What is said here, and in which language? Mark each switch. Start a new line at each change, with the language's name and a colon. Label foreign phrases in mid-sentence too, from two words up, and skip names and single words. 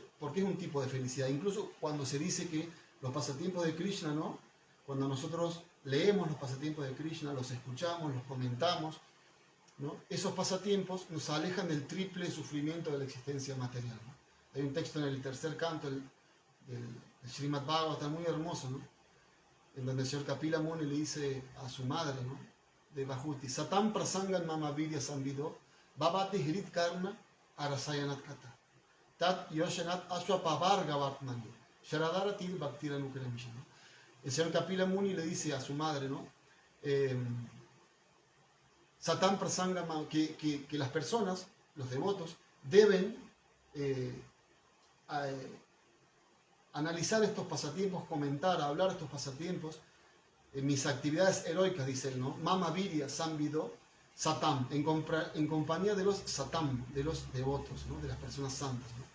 Spanish: Porque es un tipo de felicidad. Incluso cuando se dice que los pasatiempos de Krishna, ¿no?, cuando nosotros leemos los pasatiempos de Krishna, los escuchamos, los comentamos, ¿no?, esos pasatiempos nos alejan del triple sufrimiento de la existencia material, ¿no? Hay un texto en el tercer canto del Srimad Bhagavatam muy hermoso, ¿no?, en donde el señor Kapila Muni le dice a su madre, ¿no?, de Bahuti:
Sanskrit: Satam prasangan mama vidya samvido babati hrit karna arasayanat kata tat yoshanat aswapavarga vartmani sharadaratil bhaktiranukramisha.
Spanish: El señor Kapila Muni le dice a su madre, ¿no?,
Sanskrit: Satam prasangan,
Spanish: que las personas, los devotos, deben analizar estos pasatiempos, comentar, hablar de estos pasatiempos, mis actividades heroicas, dice él, ¿no?
Sanskrit: Mama Virya Samvido Satam,
Spanish: en compañía de los Satam, de los devotos, ¿no?, de las personas santas, ¿no?